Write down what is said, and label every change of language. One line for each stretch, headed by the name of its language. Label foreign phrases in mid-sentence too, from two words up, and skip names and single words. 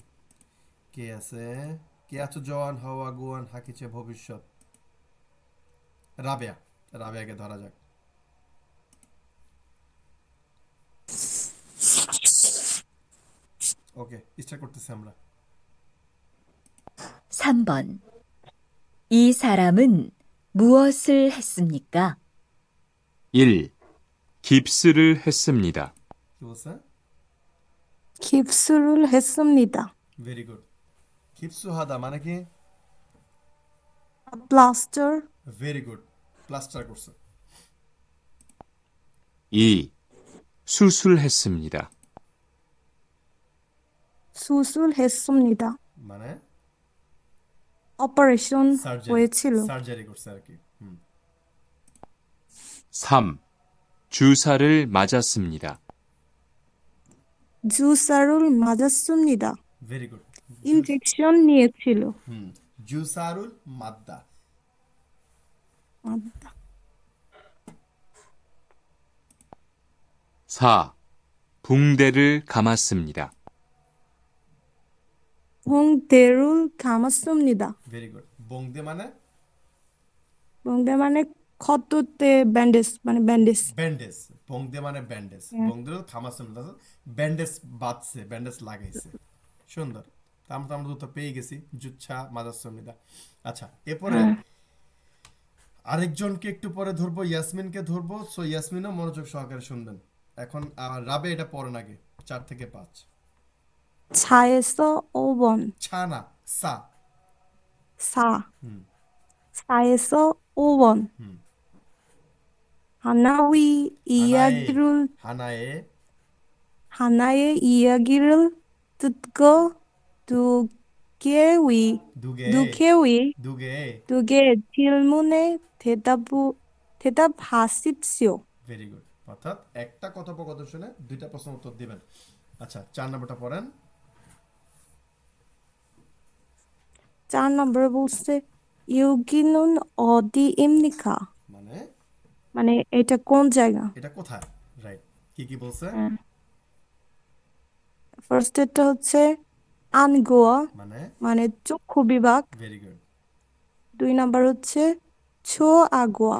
Bangla: কে আছে? কে আছো? জন, হাওয়া, গুয়ান, হাকিছে, ভবিষ্যৎ। রাবেয়া, রাবেয়াকে ধরা যাক। ওকে, স্টার্ট করতেছি আমরা।
Korean: 3번. 이 사람은 무엇을 했습니까? 1. 깁스를 했습니다.
Bangla: কি বলছে?
Korean: 깁스를 했습니다.
Bangla: ভেরি গুড। খিপসুহাদা মানে কি? প্লাস্টার ভেরি গুড, প্লাস্টার করছে। 2.
Korean: 수술했습니다. 수술했습니다.
Bangla: মানে অপারেশন সার্জারি, হয়েছিল। সার্জারি করছে আর কি। 3.
Korean: 주사를 맞았습니다. 주사를 맞아
Bangla: ভেরি গুড। ইনজেকশন নিয়েছিল।
Korean: 주사를 맞다.
Bangla: 4.
Korean: 붕대를 감았습니다. 봉대를 감았습니다.
Bangla: ভেরি গুড। বংদে মানে 봉대 মানে ক্ষততে ব্যান্ডেজ, মানে ব্যান্ডেজ। ব্যান্ডেজ। বংদে মানে ব্যান্ডেজ।
Korean: 붕대 감았어
Bangla: ব্যান্ডেজ বাঁধছে, ব্যান্ডেজ লাগাইছে। সুন্দর। তা আমরা দুটো পেয়ে গেছি,
Korean: 주사 맞았습니다.
Bangla: আচ্ছা, এরপরে আরেকজনকে একটু পরে ধরবো, ইয়াসমিনকে ধরবো। সো ইয়াসমিনও মনোযোগ সহকারে শুনবেন। এখন রাবে এটা পড়েন আগে, 4 থেকে 5।
Korean: 차에서 5번.
Bangla: ছা না, সা। 4.
Korean: 4에서 5번. 하나의 이야기를 হানায়ে 하나의 이야기를 듣고 두 개의 두 개 두 개. 두 개의 질문에 대답하십시오.
Bangla: ভেরি গুড। অর্থাৎ একটা কথোপকথন শুনে 2টা প্রশ্ন উত্তর দিবেন। আচ্ছা, 4 নম্বরটা পড়েন। 4 নম্বরে বলছে
Korean: 여기는 어디입니까?
Bangla: মানে মানে এটা কোন জায়গা? এটা কোথায়? রাইট। কি কি বলছে? ফার্স্ট এটা হচ্ছে আনগোয়া, মানে মানে চক্ষু বিভাগ। ভেরি গুড। 2 নাম্বার হচ্ছে ছোআগোয়া।